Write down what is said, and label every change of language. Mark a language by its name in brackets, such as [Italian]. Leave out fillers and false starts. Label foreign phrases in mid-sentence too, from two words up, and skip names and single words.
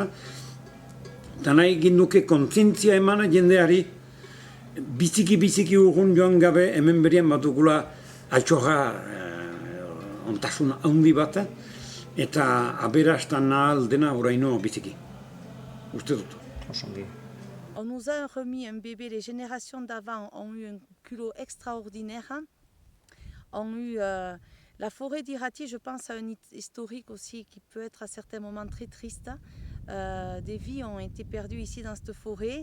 [Basque] Eta nahi egin nuke kontzientzia eman jendeari, biziki urrun joan gabe hemen berien bat dugula altxorra ontasun handi bat, eta aberastan ahal dena oraino biziki. Uste dut. [French] On nous a remis un bébé, les générations d'avant ont eu un culot extraordinaire, ont eu La forêt d'Irati, je pense à un historique aussi qui peut être à certains moments très triste. Des vies ont été perdues ici dans cette forêt.